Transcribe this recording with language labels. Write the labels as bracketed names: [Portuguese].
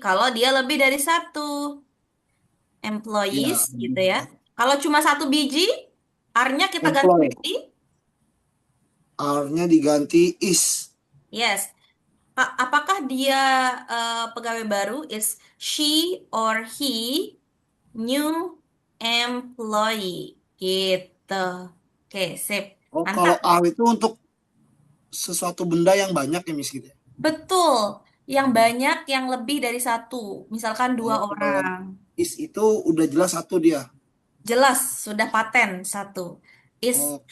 [Indonesian] Kalau dia lebih dari satu employees Ya, gitu ya. Kalau cuma satu biji, are-nya kita ganti [English] employee. [Indonesian] jadi R-nya diganti is. [English] yes. [Indonesian] Apakah dia pegawai baru? [English] Is she or he new employee? [Indonesian] Gitu. Oke, sip. Oh, kalau Mantap. R itu untuk sesuatu benda yang banyak ya, Miss gitu ya. Betul. Yang banyak, yang lebih dari satu. Misalkan dua Oh, kalau orang. is itu udah jelas satu dia. Jelas, sudah paten satu. Is Oke.